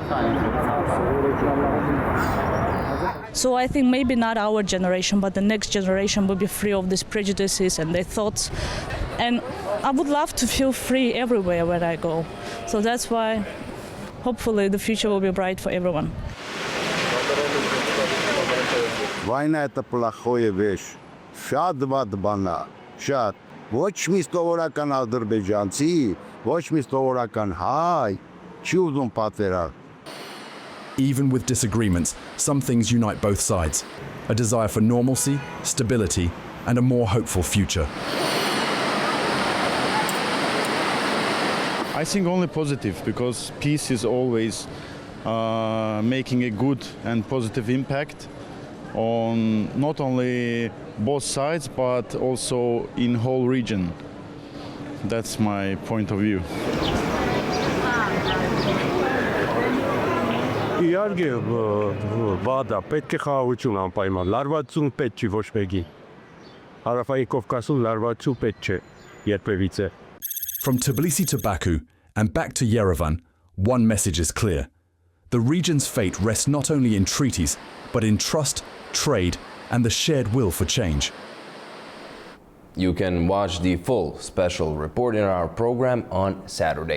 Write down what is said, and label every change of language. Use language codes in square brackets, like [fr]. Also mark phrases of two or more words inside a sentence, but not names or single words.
[en] So I think maybe not our generation, but the next generation will be free of these prejudices and their thoughts. And I would love to feel free everywhere where I go. So that's why hopefully the future will be bright for everyone. [ru] Война это плохая вещь. [hy] Շատ վատ բան է, շատ. Ոչ մի սովորական ադրբեջանցի, ոչ մի սովորական հայ չի ուզում պատերազմ. [en] Even with disagreements, some things unite both sides. A desire for normalcy, stability, and a more hopeful future. I think only positive, because peace is always making a good and positive impact on not only both sides, but also in whole region. That's my point of view. [hy] Իհարկե վադա, պետք է խաղաղություն անպայման, լարվածություն պետք չի ոչ մեկի։ Հարավային Կովկասում լարվածու պետք չէ երբևիցե։ [en] From Tbilisi to Baku and back to Yerevan, one message is clear. The region's fate rests not only in treaties, but in trust, trade, and the shared will for change. You can watch the full special report in our program on Saturday.